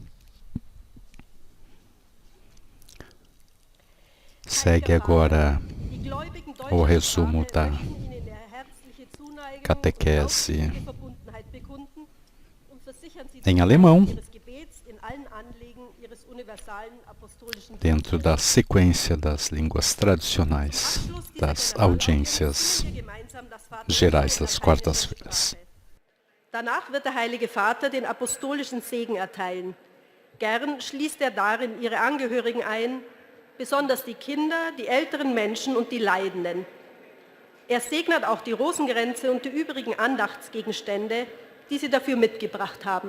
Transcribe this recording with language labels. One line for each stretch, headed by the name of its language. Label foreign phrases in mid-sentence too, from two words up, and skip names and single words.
Portuguese: Segue agora o resumo da catequese em alemão, dentro da sequência das línguas tradicionais das audiências gerais das quartas-feiras.
German: Danach wird der Heilige Vater den apostolischen Segen erteilen. Gern schließt darin ihre Angehörigen ein, besonders die Kinder, die älteren Menschen und die Leidenden. Segnet auch die Rosenkränze und die übrigen Andachtsgegenstände, die sie dafür mitgebracht haben.